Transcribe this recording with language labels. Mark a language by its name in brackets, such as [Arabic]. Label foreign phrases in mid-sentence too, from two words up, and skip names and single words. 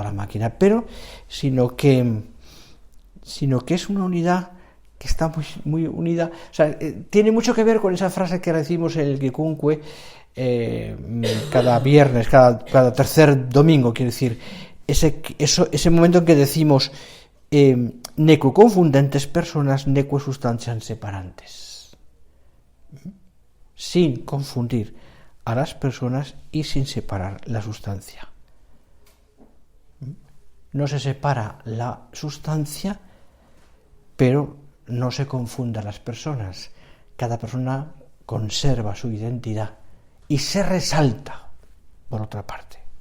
[Spanish] la máquina, pero sino que es una unidad que está muy unida, o sea, tiene mucho que ver con esa frase que decimos en el Gekunque cada viernes, cada tercer domingo, quiero decir, ese momento en que decimos [Latin] neque confundentes personas, neque substancias separantes, [Spanish] sin confundir a las personas y sin separar la sustancia. No se separa la sustancia, pero no se confunda a las personas. Cada persona conserva su identidad y se resalta, por otra parte.